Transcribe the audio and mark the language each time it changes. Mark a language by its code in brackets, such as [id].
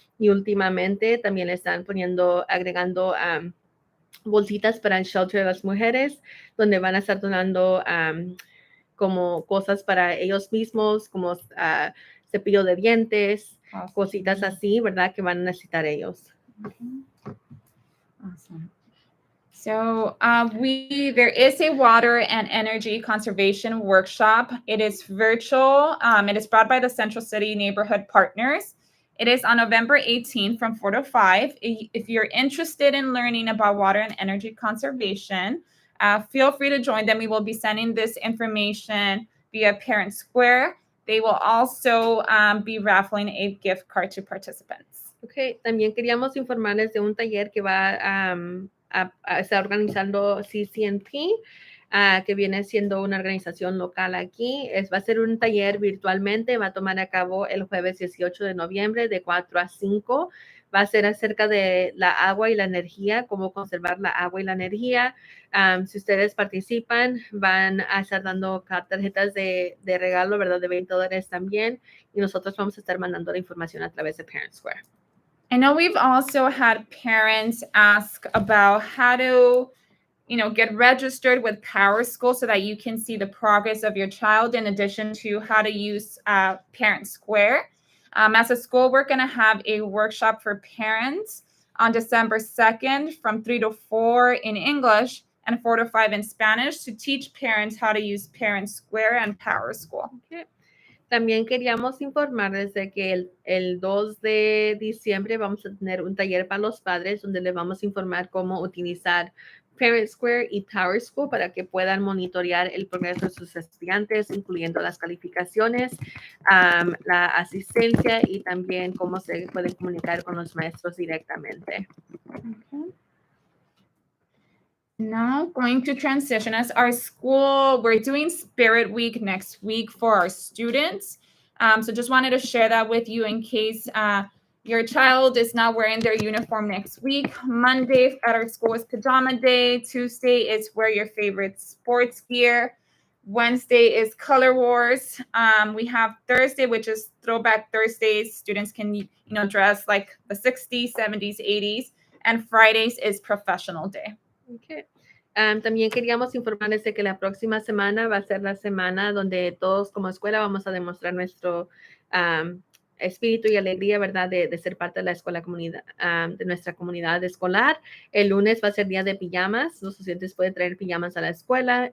[es] Y últimamente también están agregando bolsitas para el shelter de las mujeres, donde van a estar donando como cosas para ellos mismos, como cepillo de dientes, cositas así, ¿verdad? Que van a necesitar ellos. [en] Awesome. So there is a water and energy conservation workshop. It is virtual. It is brought by the Central City Neighborhood Partners. It is on November 18th from 4 to 5. If you're interested in learning about water and energy conservation, feel free to join them. We will be sending this information via Parent Square. They will also be raffling a gift card to participants. [es] Okay, también queríamos informarles de un taller que va a estar organizando CCNP, que viene siendo una organización local aquí. Va a ser un taller virtualmente, va a tomar a cabo el jueves 18 de noviembre de 4 a 5. Va a ser acerca de la agua y la energía, cómo conservar la agua y la energía. Si ustedes participan, van a estar dando tarjetas de regalo, ¿verdad? De $20 también. Y nosotros vamos a estar mandando la información a través de Parent Square. [en] I know we've also had parents ask about how to, get registered with Power School so that you can see the progress of your child, in addition to how to use Parent Square. As a school, we're going to have a workshop for parents on December 2nd from 3 to 4 in English and 4 to 5 in Spanish to teach parents how to use Parent Square and Power School. Okay. [es] También queríamos informarles de que el 2 de diciembre vamos a tener un taller para los padres donde les vamos a informar cómo utilizar Parent Square y Power School para que puedan monitorear el progreso de sus estudiantes, incluyendo las calificaciones, la asistencia y también cómo se pueden comunicar con los maestros directamente. Okay. [en] Now going to transition as our school, we're doing Spirit Week next week for our students. So just wanted to share that with you in case your child is not wearing their uniform next week. Monday at our school is pajama day. Tuesday is wear your favorite sports gear. Wednesday is color wars. We have Thursday, which is throwback Thursdays. Students can, dress like the 60s, 70s, 80s. And Fridays is professional day. Okay. [es] También queríamos informarles de que la próxima semana va a ser la semana donde todos como escuela vamos a demostrar nuestro espíritu y alegría, ¿verdad? De ser parte de la escuela comunidad, de nuestra comunidad escolar. El lunes va a ser día de pijamas. Los estudiantes pueden traer pijamas a la escuela.